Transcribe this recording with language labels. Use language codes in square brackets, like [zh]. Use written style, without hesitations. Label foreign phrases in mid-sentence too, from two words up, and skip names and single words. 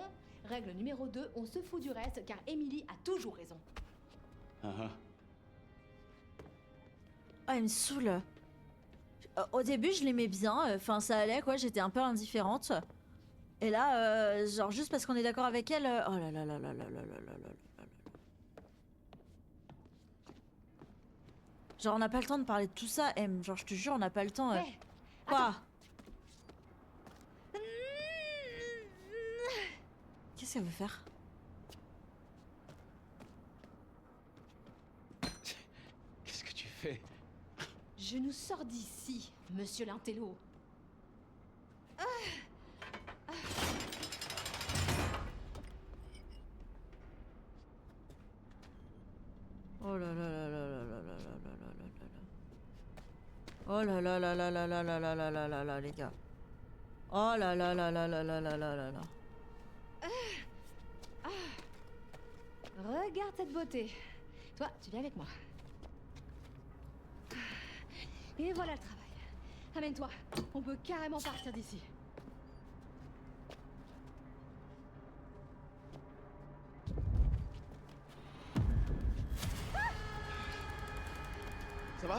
[fr] Règle numéro 2, on se fout du reste car Emily a toujours raison. Ah ah. Ah, il me saoule. Au début, je l'aimais bien. Enfin, ça allait, quoi. J'étais un peu indifférente. Et là, genre, juste parce qu'on est d'accord avec elle... Oh là là là là là là là là là là là. Genre, on n'a pas le temps de parler de tout ça, M. Genre, je te jure, on n'a pas le temps. Hé, Quoi? Qu'est-ce qu'elle veut faire? fait? Je nous sors d'ici, monsieur l'intello. Oh là là là là là là là là là là là là là. Oh là là là là là là là là là là là là les gars. Oh là là là là là là là là là là. Regarde cette beauté. Toi, tu viens avec moi. Et voilà le travail. Amène-toi. On peut carrément partir d'ici. Ça va?